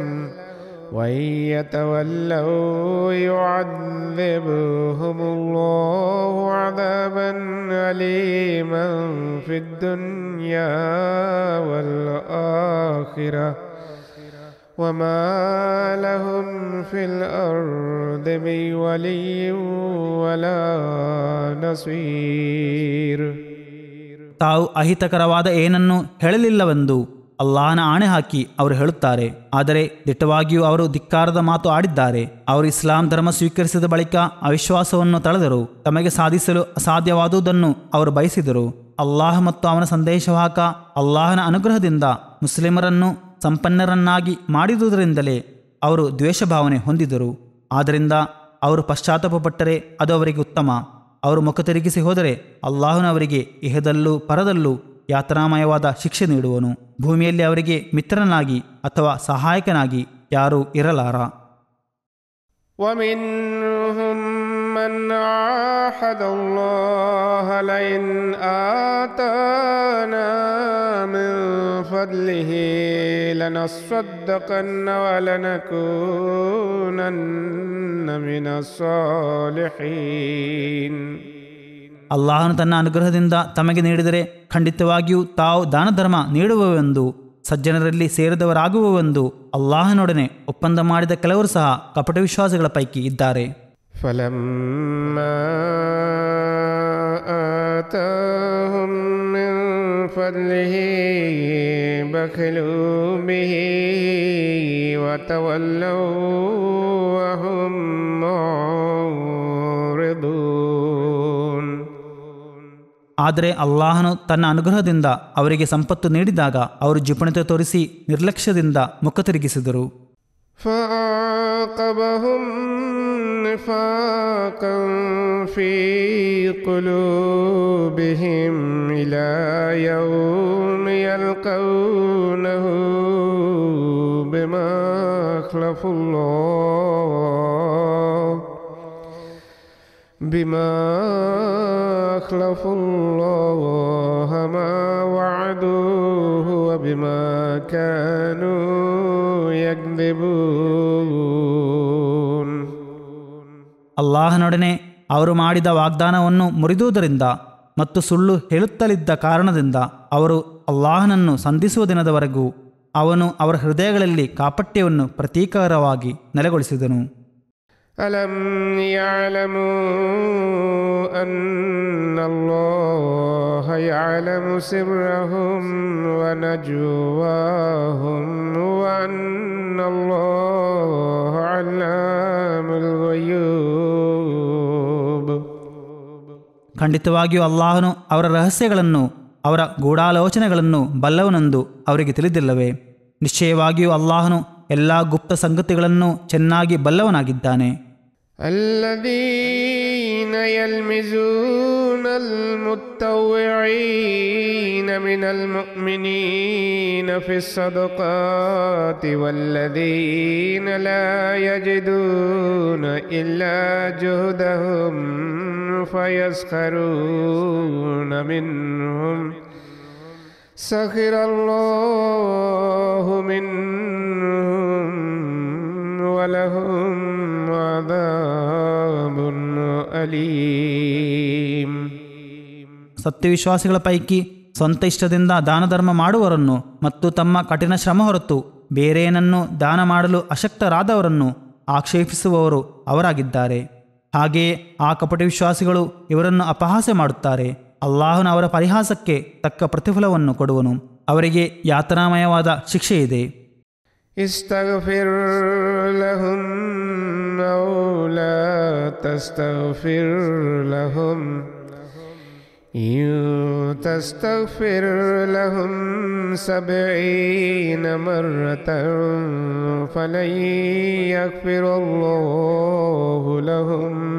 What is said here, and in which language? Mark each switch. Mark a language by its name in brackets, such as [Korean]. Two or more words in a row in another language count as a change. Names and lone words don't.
[Arabic] وإن يتولوا يعذبهم الله عذابا أليما في الدنيا والآخرة وما لهم في الأرض من ولي ولا نصير. [Kannada] ತಾವು ಅಹಿತಕರವಾದ ಏನನ್ನೂ ಹೇಳಲಿಲ್ಲವೆಂದು ಅಲ್ಲಾಹನ ಆಣೆ ಹಾಕಿ ಅವರು ಹೇಳುತ್ತಾರೆ. ಆದರೆ ದಿಟ್ಟವಾಗಿಯೂ ಅವರು ಧಿಕ್ಕಾರದ ಮಾತು ಆಡಿದ್ದಾರೆ. ಅವರು ಇಸ್ಲಾಂ ಧರ್ಮ ಸ್ವೀಕರಿಸಿದ ಬಳಿಕ ಅವಿಶ್ವಾಸವನ್ನು ತಳೆದರು. ತಮಗೆ ಸಾಧಿಸಲು ಅಸಾಧ್ಯವಾದುದನ್ನು ಅವರು ಬಯಸಿದರು. ಅಲ್ಲಾಹ ಮತ್ತು ಅವನ ಸಂದೇಶವಾಹಕ ಅಲ್ಲಾಹನ ಅನುಗ್ರಹದಿಂದ ಮುಸ್ಲಿಮರನ್ನು ಸಂಪನ್ನರನ್ನಾಗಿ ಮಾಡಿದುದರಿಂದಲೇ ಅವರು ದ್ವೇಷ ಭಾವನೆ ಹೊಂದಿದರು. ಆದ್ದರಿಂದ ಅವರು ಪಶ್ಚಾತ್ತಾಪಪಟ್ಟರೆ ಅದು ಅವರಿಗೆ ಉತ್ತಮ. ಅವರು ಮುಖ ತಿರುಗಿಸಿ ಹೋದರೆ ಅಲ್ಲಾಹನವರಿಗೆ ಇಹದಲ್ಲೂ ಪರದಲ್ಲೂ ಯಾತನಾಮಯವಾದ ಶಿಕ್ಷೆ ನೀಡುವನು. ಭೂಮಿಯಲ್ಲಿ ಅವರಿಗೆ ಮಿತ್ರನಾಗಿ ಅಥವಾ ಸಹಾಯಕನಾಗಿ ಯಾರೂ ಇರಲಾರ. [Arabic] ومنهم من عاهد الله لئن آتانا من فضله لنصدقن ولنكونن من الصالحين. [Kannada] ಅಲ್ಲಾಹನು ತನ್ನ ಅನುಗ್ರಹದಿಂದ ತಮಗೆ ನೀಡಿದರೆ ಖಂಡಿತವಾಗಿಯೂ ತಾವು ದಾನ ಧರ್ಮ ನೀಡುವವೆಂದು, ಸಜ್ಜನರಲ್ಲಿ ಸೇರಿದವರಾಗುವವೆಂದು ಅಲ್ಲಾಹನೊಡನೆ ಒಪ್ಪಂದ ಮಾಡಿದ ಕೆಲವರು ಸಹ ಕಪಟ ವಿಶ್ವಾಸಗಳ ಪೈಕಿ ಇದ್ದಾರೆ. [Arabic] فلما آتاهم من فضله بخلوا به وتولوا وهم معرضون. [Kannada] ಆದರೆ ಅಲ್ಲಾಹನು ತನ್ನ ಅನುಗ್ರಹದಿಂದ ಅವರಿಗೆ ಸಂಪತ್ತು ನೀಡಿದಾಗ ಅವರು ಜಿಪುಣತೆ ತೋರಿಸಿ ನಿರ್ಲಕ್ಷ್ಯದಿಂದ ಮುಖ ತಿರುಗಿಸಿದರು. [Arabic] فأعقبهم نفاقا في قلوبهم إلى يوم يلقونه بما أخلفوا الله ما وعدوه وبما كانوا يكذبون. [Kannada] ಅಲ್ಲಾಹನೊಡನೆ ಅವರು ಮಾಡಿದ ವಾಗ್ದಾನವನ್ನು ಮುರಿದುದರಿಂದ ಮತ್ತು ಸುಳ್ಳು ಹೇಳುತ್ತಲಿದ್ದ ಕಾರಣದಿಂದ ಅವರು ಅಲ್ಲಾಹನನ್ನು ಸಂಧಿಸುವ ದಿನದವರೆಗೂ ಅವನು ಅವರ ಹೃದಯಗಳಲ್ಲಿ ಕಾಪಟ್ಯವನ್ನು ಪ್ರತೀಕಾರವಾಗಿ ನೆಲೆಗೊಳಿಸಿದನು. [Arabic] ألم يعلموا أن الله يعلم سرهم ونجواهم وأن الله علام الغيوب. [Kannada] ಖಂಡಿತವಾಗಿಯೂ ಅಲ್ಲಾಹನು ಅವರ ರಹಸ್ಯಗಳನ್ನು ಅವರ ಗೂಢಾಲೋಚನೆಗಳನ್ನು ಬಲ್ಲವನೆಂದು ಅವರಿಗೆ ತಿಳಿದಿಲ್ಲವೇ? ನಿಶ್ಚಯವಾಗಿಯೂ ಅಲ್ಲಾಹನು ಎಲ್ಲ ಗುಪ್ತ ಸಂಗತಿಗಳನ್ನು ಚೆನ್ನಾಗಿ ಬಲ್ಲವನಾಗಿದ್ದಾನೆ. [Arabic] الذين يلمزون المتطوعين من المؤمنين في الصدقات والذين لا يجدون إلا جهدهم فيسخرون منهم سخر الله منهم ولهم عذاب أليم. [Kannada] ಸತ್ಯವಿಶ್ವಾಸಿಗಳ ಪೈಕಿ ಸ್ವಂತ ಇಷ್ಟದಿಂದ ದಾನ ಧರ್ಮ ಮಾಡುವವರನ್ನು ಮತ್ತು ತಮ್ಮ ಕಠಿಣ ಶ್ರಮ ಹೊರತು ಬೇರೇನನ್ನು ದಾನ ಮಾಡಲು ಅಶಕ್ತರಾದವರನ್ನು ಆಕ್ಷೇಪಿಸುವವರು ಅವರಾಗಿದ್ದಾರೆ. ಹಾಗೆಯೇ ಆ ಕಪಟ ವಿಶ್ವಾಸಿಗಳು ಇವರನ್ನು ಅಪಹಾಸ್ಯ ಮಾಡುತ್ತಾರೆ. ಅಲ್ಲಾಹನು ಅವರ ಪರಿಹಾಸಕ್ಕೆ ತಕ್ಕ ಪ್ರತಿಫಲವನ್ನು ಕೊಡುವನು. ಅವರಿಗೆ ಯಾತನಾಮಯವಾದ ಶಿಕ್ಷೆ ಇದೆ. [Arabic] استغفر لهم أو لا تستغفر لهم إن تستغفر لهم 70 مرة فلن يغفر الله لهم